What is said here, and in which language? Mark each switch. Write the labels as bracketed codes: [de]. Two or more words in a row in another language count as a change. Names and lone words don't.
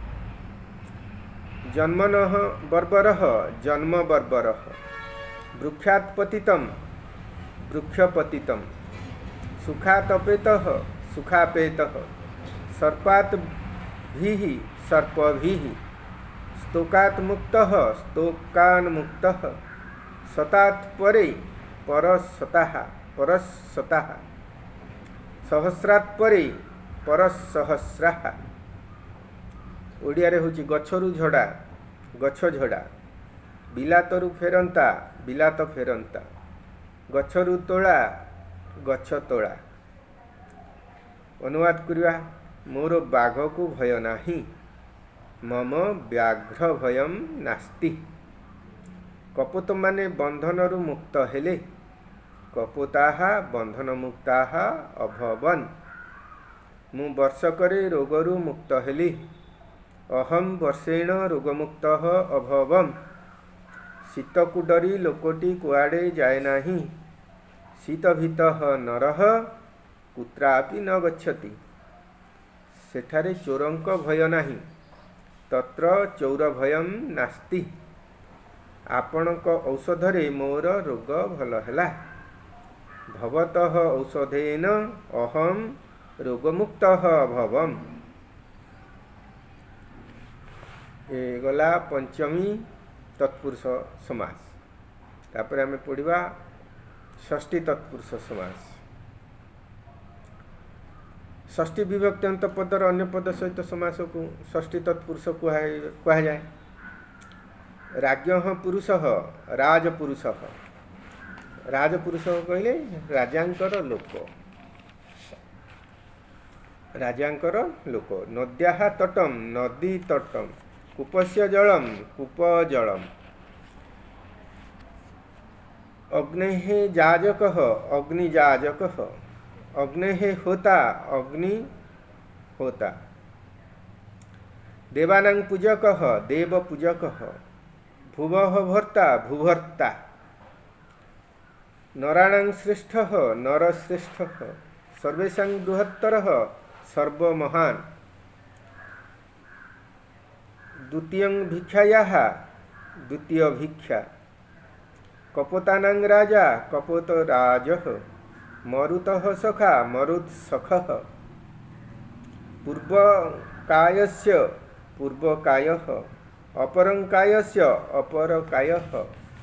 [sa] जन्मनः बर्बरः जन्म बर्बरः, वृक्षात् पतितं वृक्षपतितं, सुखात् अपेतः सुखापेतः, सर्पात् भीः सर्पभीः, स्तोकात् मुक्तः स्तोकान्मुक्तः, सतात् परे परसताः परसताः, सहस्रात् परे परसहस्राः। [or] ଓଡ଼ିଆ ରେ ହେଉଛି ଗଛରୁ ଝଡ଼ା ଗଛ ଝଡ଼ା, ବିଲାତରୁ ଫେରନ୍ତା ବିଲାତ ଫେରନ୍ତା, ଗଛରୁ ତୋଡ଼ା ଗଛ ତୋଡ଼ା। ଅନୁବାଦ କରିବା, ମୋର ବାଘ କୁ ଭୟ ନାହିଁ, [sa] मम व्याघ्र भयम नास्ति। [or] କପୋତ ମାନେ ବନ୍ଧନରୁ ମୁକ୍ତ ହେଲେ, [sa] कपोताहा बंधन मुक्ताहा अभवन। [or] ମୁଁ ବର୍ଷକରେ ରୋଗରୁ ମୁକ୍ତ ହେଲି, [sa] अहम वर्षेण रोगमुक्त अभवम। [or] ଶୀତକୁ ଡରି ଲୋକଟି କୁଆଡ଼େ ଯାଏ ନାହିଁ, [sa] शीतभीतः नरः कुत्रापि न गच्छति। [or] ସେଠାରେ ଚୋରଙ୍କ ଭୟ ନାହିଁ, [sa] तत्र चौर भयम नास्ति। [or] ଆପଣଙ୍କ ଔଷଧରେ ମୋର ରୋଗ ଭଲ ହେଲା, [sa] भवतः औषधेन अहम रोगमुक्त भवम। [or] ଏ ଗଲା ପଞ୍ଚମୀ ତତ୍ପୁରୁଷ ସମାସ। ତାପରେ ଆମେ ପଢ଼ିବା ଷଷ୍ଠୀ ତତ୍ପୁରୁଷ ସମାସ। ଷଷ୍ଠୀ ବିଭକ୍ତି ଅନ୍ତ ପଦର ଅନ୍ୟ ପଦ ସହିତ ସମାସ କୁ ଷଷ୍ଠୀ ତତ୍ପୁରୁଷ କୁହା ଯାଏ। [sa] राज्ञः पुरुषः राजपुरुषः, [or] ରାଜପୁରୁଷ କହିଲେ ରାଜାଙ୍କର ଲୋକ, ରାଜାଙ୍କର ଲୋକ। [sa] नद्याः तटम नदी तटम, कूपस्य जलम कूप जलम, अग्नेः जाजकः अग्निजाजकः, अग्नेः होता अग्नि होता, देवानां पूजकः देवपूजकः, भुवः भर्ता भूभर्ता, नराणां श्रेष्ठः नरश्रेष्ठः, सर्वेषां बृहत्तरः सर्वमहान्, द्वितीयं भिक्षायाः द्वितीय भिक्षा, कपोतानां राजा कपोतराजः, मरुतः सखा मरुत्सखः, पूर्वकायस्य पूर्वकायः, अपरंकायस्य अपरकायः।